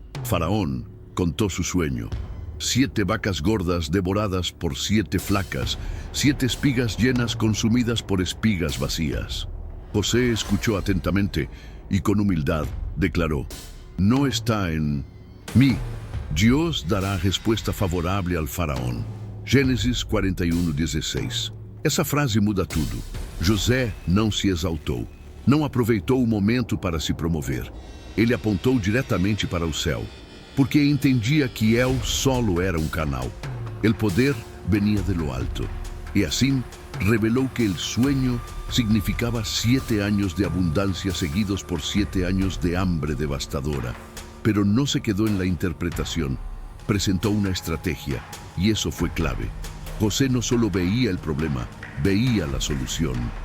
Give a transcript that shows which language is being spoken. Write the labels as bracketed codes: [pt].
[es] Faraón contó su sueño. 7 vacas gordas devoradas por 7 flacas, 7 espigas llenas consumidas por espigas vacías. José escuchó atentamente y con humildad declaró, no está en mí. Dios dará respuesta favorable al faraón. [pt] Gênesis 41:16. Essa frase muda tudo. José não se exaltou, não aproveitou o momento para se promover. Ele apontou diretamente para o céu, porque entendia que [es] El solo [pt] era um canal. [es] El poder venía de lo alto. Y así reveló que el sueño significaba 7 años de abundancia seguidos por 7 años de hambre devastadora. Pero no se quedó en la interpretación, presentó una estrategia, y eso fue clave. José no solo veía el problema, veía la solución.